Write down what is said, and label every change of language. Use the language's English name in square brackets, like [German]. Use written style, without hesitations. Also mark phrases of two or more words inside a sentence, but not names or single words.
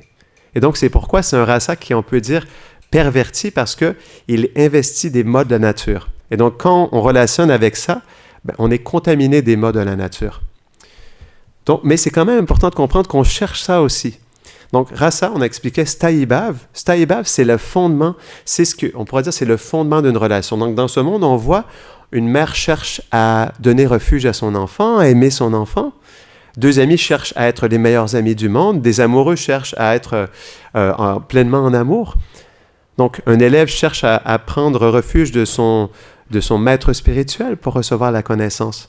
[French] Et donc, c'est pourquoi c'est un rasa qui, on peut dire, perverti, parce qu'il investit des modes de la nature. Et donc, quand on relationne avec ça, on est contaminé des modes de la nature. Donc, mais c'est quand même important de comprendre qu'on cherche ça aussi. Donc, rasa, on a expliqué [Sanskrit] sthayi bhav. Sthayi bhav, [French] c'est le fondement, c'est ce qu'on pourrait dire, c'est le fondement d'une relation. Donc, dans ce monde, on voit une mère cherche à donner refuge à son enfant, à aimer son enfant. Deux amis cherchent à être les meilleurs amis du monde. Des amoureux cherchent à être pleinement en amour. Donc, un élève cherche à prendre refuge de son maître spirituel pour recevoir la connaissance.